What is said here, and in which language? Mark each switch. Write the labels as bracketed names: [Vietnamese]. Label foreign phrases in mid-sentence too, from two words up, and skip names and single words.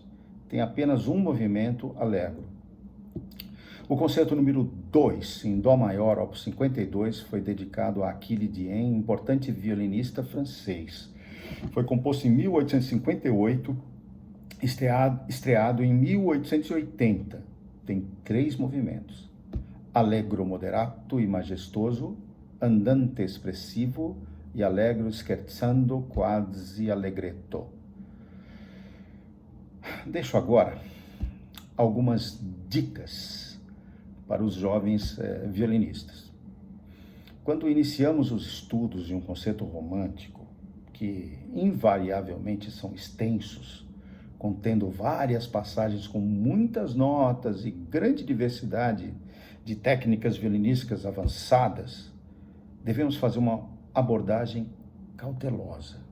[Portuguese] Tem apenas um movimento allegro. O concerto número 2, em Dó maior, opus 52, foi dedicado a Achille Dien, importante violinista francês. Foi composto em 1858, estreado em 1880. Tem 3 movimentos: Allegro moderato e majestoso, Andante espressivo e Allegro scherzando quasi allegretto. Deixo agora algumas dicas para os jovens violinistas. Quando iniciamos os estudos de um concerto romântico, que invariavelmente são extensos, contendo várias passagens com muitas notas e grande diversidade de técnicas violinísticas avançadas, devemos fazer uma abordagem cautelosa.